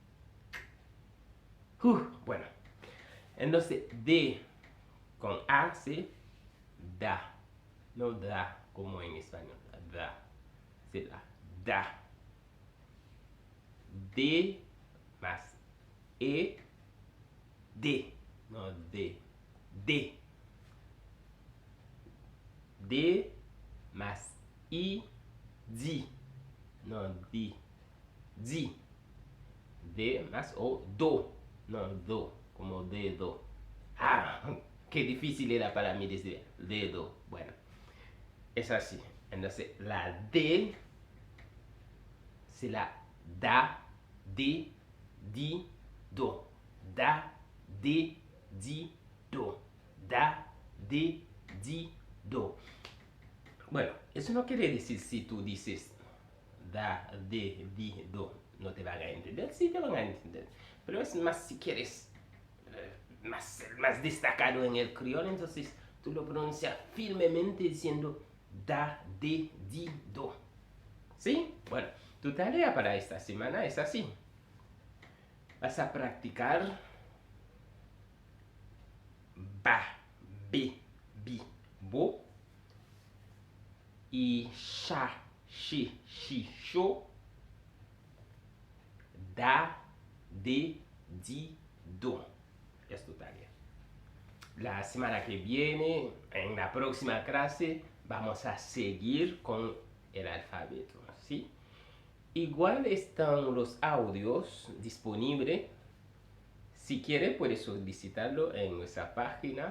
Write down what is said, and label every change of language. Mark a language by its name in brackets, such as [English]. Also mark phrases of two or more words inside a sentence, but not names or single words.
[Spanish] Bueno, entonces D con A se da, no da como en español, da, se da, da. D más E, D, no D, D. D más I, di, no di, di. D más O, do, no do, como dedo. Qué difícil era para mí decir dedo. Bueno, es así. Entonces la D se la da, di, do. Da, di, do. Da, di, do. Bueno, eso no quiere decir si tú dices da, di, do, no te van a entender. Sí te van a entender. Pero es más si quieres más destacado en el criol, entonces tú lo pronuncias firmemente diciendo da, di, do. ¿Sí? Bueno, tu tarea para esta semana es así. Vas a practicar ba, be, bi, bo y sha, shi, shi, sho, da, de, di, do. Es tu tarea. La semana que viene, en la próxima clase, vamos a seguir con el alfabeto, ¿sí? Igual están los audios disponibles. Si quieres, puedes solicitarlo en nuestra página.